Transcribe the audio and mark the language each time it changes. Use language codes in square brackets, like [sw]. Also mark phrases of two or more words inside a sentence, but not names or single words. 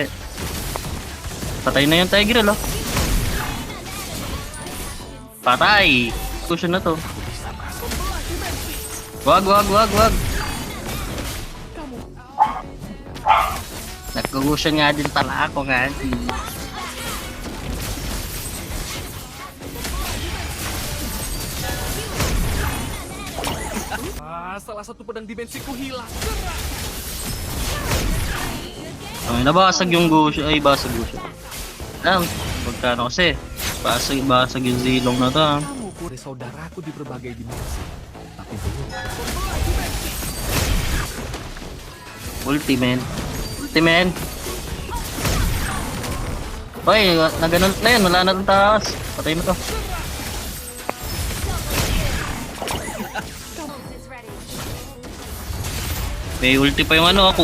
[tl] Patay na yung Tigreal, oh. Patay! Cushion na to. Wag. Nagkukusyon nga din pala ako nga. [id] Salah satu pedang dimensiku hilang. [tl] Ay, nabasag yung Gusion. Ay, basag Gusion. Pagkano kasi. Basag yung zilong na to. [id] Kamu kure saudaraku di berbagai dimensi. Tapi belum. Ultimate. [tl] Hoy, naganon na yun. Wala na itong taas. Patay mo to. May ulti pa yung ano.